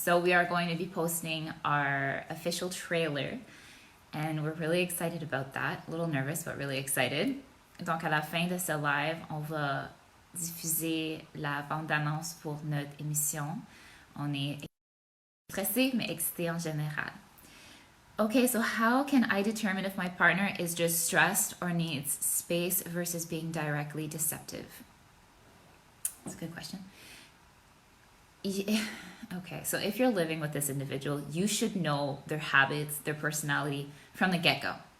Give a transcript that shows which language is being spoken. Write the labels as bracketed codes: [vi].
[en] So we are going to be posting our official trailer, and we're really excited about that. A little nervous, but really excited. [fr] Donc à la fin de ce live, on va diffuser la bande-annonce pour notre émission. On est stressé, mais excité en général. [en] Okay, so how can I determine if my partner is just stressed or needs space versus being directly deceptive? That's a good question. Yeah. Okay, so if you're living with this individual, you should know their habits, their personality from the get-go.